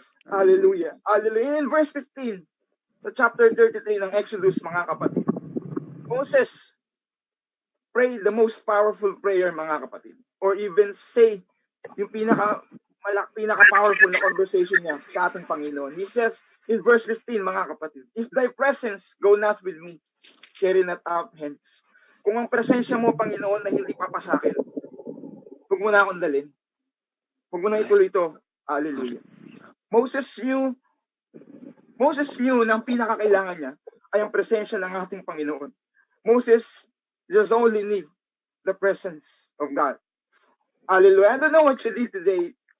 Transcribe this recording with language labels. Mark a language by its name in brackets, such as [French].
[English] Hallelujah. Hallelujah. In verse 15, [Filipino] sa chapter 33 ng Exodus, [English] mga kapatid, Moses prayed the most powerful prayer, mga kapatid. [Filipino] Or even say yung pinaka-powerful na conversation niya sa ating Panginoon. [English] He says in verse 15, mga kapatid, if thy presence go not with me, carry not up hence. [Filipino] Kung ang presensya mo, Panginoon, na hindi papasakin, huwag mo na akong dalhin. Huwag mo na ituloy ito. Hallelujah. [English] Moses knew [Filipino] na ang pinakakailangan niya ay ang presensya ng ating Panginoon. [English] Moses just only need the presence of God. Hallelujah. I don't know what you did today.